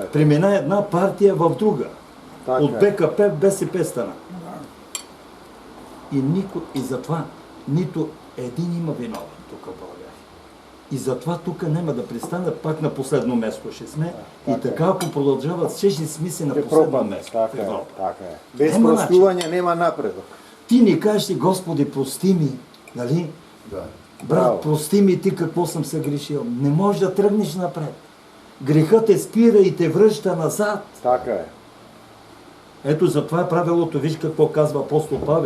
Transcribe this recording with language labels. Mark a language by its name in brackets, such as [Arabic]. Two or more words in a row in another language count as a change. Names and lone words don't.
[Bulgarian] Премина една партия в друга. Така От е. БКП в БСП стана. И затова нито един има виновен тук в България. И затова тук няма да пристанат, пак на последно место ще сме. И така, ако продължават, ще сме се на [Macedonian] Ќе [Bulgarian] последно [Macedonian] пропадне. [Bulgarian] место. в Така е. Европа. Така е. Без [Macedonian] Нема простување нема напредок. Ти ни кажеш, Господи, прости ми, нали? [Bulgarian] Да. Брат, Браво. прости ми ти какво съм се грешил. Не можеш да тръгнеш напред. Грехът те спира и те връща назад. Така е. Ето затова е правилото. Виж какво казва апостол Павел.